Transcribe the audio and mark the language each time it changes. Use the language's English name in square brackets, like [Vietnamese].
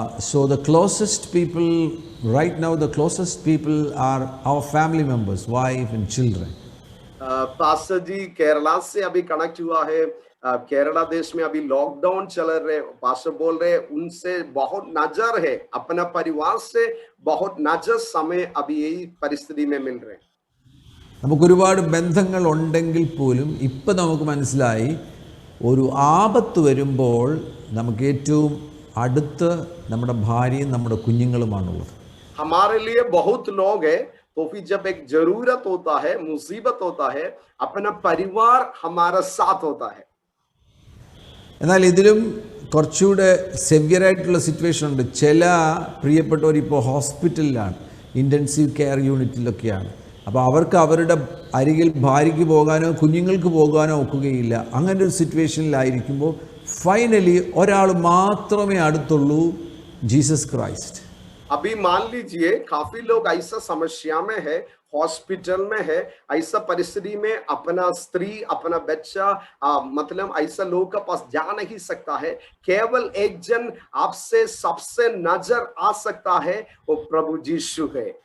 [English] So the closest people right now, the closest people are our family members, wife and children. [Hindi] Pastor जी केरला से अभी connect हुआ है. केरला देश में अभी लॉकडाउन चल रहे. पास्टर बोल रहे उनसे बहुत नजर है, अपना परिवार से बहुत नजर समय अभी यही परिस्थिति में मिल रहे. [Malayalam] നമുക്കൊരുപാട് ബന്ധങ്ങൾ ഉണ്ടെങ്കിൽ പോലും ഇപ്പം നമുക്ക് മനസ്സിലായി ഒരു ആപത്ത് വരുമ്പോൾ നമുക്ക് ഏറ്റവും അടുത്ത് നമ്മുടെ ഭാര്യയും നമ്മുടെ കുഞ്ഞുങ്ങളുമാണുള്ളത്. [Hindi] हमारे लिए बहुत लोग है, तो फिर जब एक जरूरत होता है, मुसीबत होता है, अपना परिवार हमारा साथ होता है. [Malayalam] എന്നാൽ ഇതിലും കുറച്ചുകൂടെ സെവിയറായിട്ടുള്ള സിറ്റുവേഷൻ ഉണ്ട്. ചില പ്രിയപ്പെട്ടവർ ഇപ്പോൾ ഹോസ്പിറ്റലിലാണ്, ഇൻറ്റൻസീവ് കെയർ യൂണിറ്റിലൊക്കെയാണ്. അപ്പോൾ അവർക്ക് അവരുടെ അരികിൽ ഭാര്യയ്ക്ക് പോകാനോ കുഞ്ഞുങ്ങൾക്ക് പോകാനോ ഒക്കുകയില്ല. അങ്ങനെ ഒരു സിറ്റുവേഷനിലായിരിക്കുമ്പോൾ ഫൈനലി ഒരാൾ മാത്രമേ അടുത്തുള്ളൂ, ജീസസ് ക്രൈസ്റ്റ്. [Hindi] अभी मान लीजिए काफी लोग ऐसा समस्या में है, हॉस्पिटल में है. ऐसा परिस्थिति में अपना स्त्री अपना बच्चा मतलब ऐसा लोग का पास जा नहीं सकता है. केवल एक जन आपसे सबसे नजर आ सकता है, वो प्रभु यीशु है.